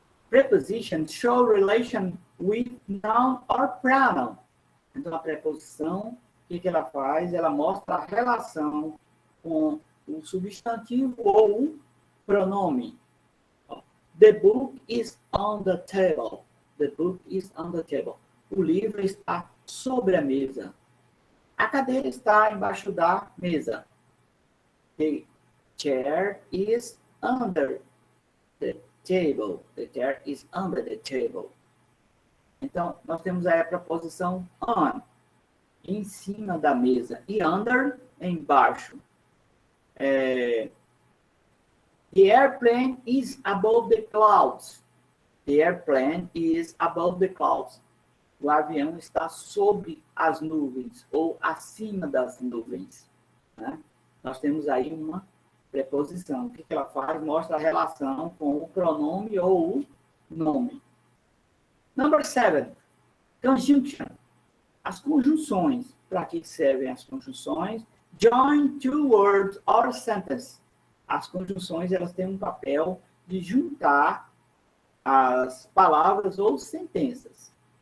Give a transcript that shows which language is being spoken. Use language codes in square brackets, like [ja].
[en] Preposition show relation with noun or pronoun. [pt] Então, a preposição, o que ela faz? Ela mostra a relação com o substantivo ou o pronome. [en] The book is on the table. The book is on the table. [pt] O livro está sobre a mesa. A cadeira está embaixo da mesa. [en] The chair is under the table. The chair is under the table. [pt] Então, nós temos aí a preposição on, em cima da mesa, e under, embaixo. [en] The airplane is above the clouds. The airplane is above the clouds. [pt] O avião está sobre as nuvens, ou acima das nuvens. Né? Nós temos aí uma preposição. O que ela faz? Mostra a relação com o pronome ou o nome. [en] Number 7, conjunction. [pt] As conjunções. Para que servem as conjunções? [en] Join two words or sentence. [pt] As conjunções, elas têm um papel de juntar as palavras ou sentenças.